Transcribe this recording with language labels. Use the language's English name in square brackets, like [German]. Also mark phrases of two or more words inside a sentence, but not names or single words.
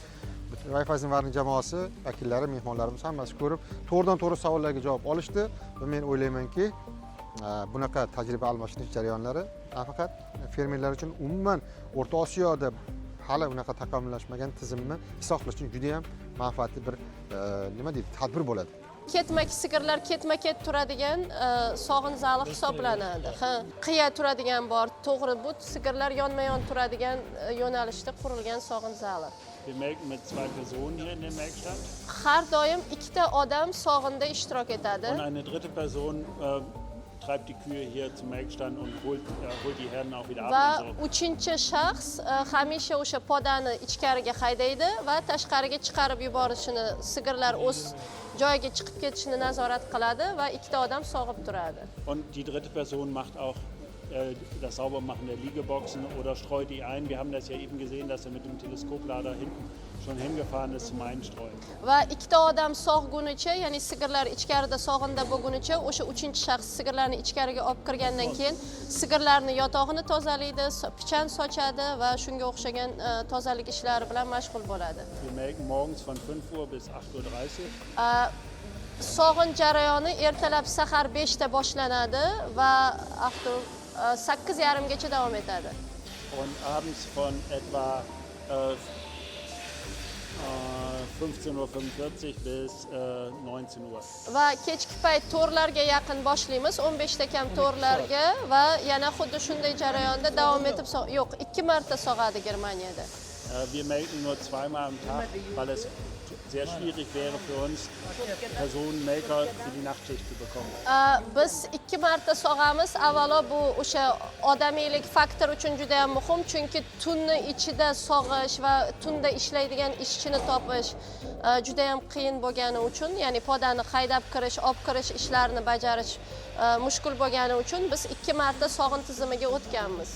[Uzbek] Rayfayzenvarning jamoasi, vakillari, mehmonlarimiz hammasi ko'rib, to'g'ridan-to'g'ri savollarga javob olishdi va men o'ylaymanki, bunaqa tajriba almashish jarayonlari nafaqat fermerlar uchun umuman O'rta Osiyoda hali unaqa takomillashmagan tizimni islohlash uchun juda ham manfaatli bir nima deydi, tadbir bo'ladi. Ketma sigirlar ketma-ket turadigan sog'in zali hisoblanadi. Ha, qiya turadigan bor. To'g'ri, bu sigirlar yonma-yon turadigan yo'nalishda qurilgan sog'in zali. [German] Wir melken mit 2 Personen hier in der Melkstatt. [Uzbek] Har doim ikkita odam sog'inda ishtirok etadi. [German] Und eine dritte Person treibt die Kühe hier zum Melkstand und holt die Herden auch wieder ab. [Uzbek] Va [German] und so. [Uzbek] uchinchi shaxs hamisha o'sha podani ichkariga haydaydi va tashqariga chiqarib yuborishini, sigirlar o'z joyiga chiqib ketishini nazorat qiladi va ikkita odam sog'ib turadi. [German] Und die dritte Person macht auch das Saubermachen der Liegeboxen oder streut die ein. Wir haben das ja eben gesehen, dass er mit dem Teleskoplader hinten schon hingefahren ist zum Einstreuen. [Uzbek] Va ikkita odam sog'gunicha, ya'ni sigirlar ichkarida sog'inda bo'lgunicha, o'sha uchinchi shaxs sigirlarni ichkariga olib kirgandan keyin sigirlarni yotog'ini tozalaydi, pichan sochadi va shunga o'xshagan tozalik ishlari bilan mashg'ul bo'ladi. [German] Wir melken morgens von 5 Uhr bis 8:30 Uhr. [Uzbek] Sog'in jarayoni ertalab sahar 5 ta boshlanadi va 8:30 gacha davom etadi. [German] Und abends von etwa 15:45 Uhr bis 19 Uhr. [Uzbek] Va kechki payt to'rlarga yaqin boshlaymiz, 15 ta kam to'rlarga va yana xuddi shunday jarayonda davom etib yo'q, 2 marta sog'adi Germaniyada. [German] Wir melken nur 2-mal am Tag, weil es sehr schwierig wäre für uns, Personenmelker für die Nachtschicht zu bekommen. [Uzbek] Biz 2 marta sog'amiz. Avvalo bu o'sha odamiylik faktor uchun juda ham muhim, chunki tunni ichida sog'ish va tunda ishlaydigan ishchini topish juda ham qiyin bo'lgani uchun, ya'ni podani haydab kirish, olib kirish ishlarini bajarish mushkul bo'lgani uchun biz 2 marta sog'in tizimiga o'tganmiz.